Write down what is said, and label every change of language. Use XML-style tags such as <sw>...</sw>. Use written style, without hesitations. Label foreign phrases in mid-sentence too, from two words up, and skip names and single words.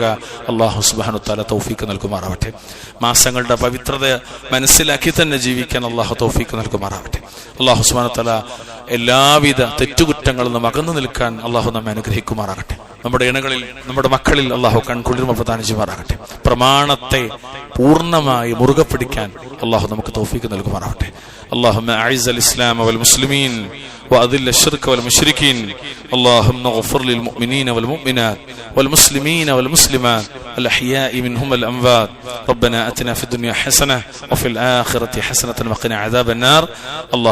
<ar>الله سبحانه وتعالى</ar> <ml>തൗഫീഖ് നൽകുമാറാവട്ടെ. മാസങ്ങളുടെ പവിത്രത മനസ്സിലാക്കി തന്നെ ജീവിക്കാൻ അല്ലാഹു തൗഫീഖ് നൽകുമാറാവട്ടെ.</ml> <ar>الله سبحانه وتعالى</ar> <ml>എല്ലാവിധ തെറ്റുകുറ്റങ്ങളിൽ നിന്നും അകന്നു നിൽക്കാൻ അല്ലാഹു നമ്മെ അനുഗ്രഹിക്കുമാറാകട്ടെ. നമ്മുടെ ഇണകളിൽ, നമ്മുടെ മക്കളിൽ അല്ലാഹു കൺകുളിർമ പ്രദാനം ചെയ്യുമാറാകട്ടെ. പ്രമാണത്തെ പൂർണ്ണമായി മുറുകെ പിടിക്കാൻ അല്ലാഹു നമുക്ക് തൗഫീഖ് നൽകുമാറാകട്ടെ.</ml> <ar>اللهم أعز الإسلام والمسلمين وأذل الشرك والمشركين. اللهم اغفر للمؤمنين والمؤمنات والمسلمين والمسلمات الأحياء منهم والأموات. ربنا آتنا في الدنيا حسنة وفي الآخرة حسنة وقنا عذاب النار.</ar>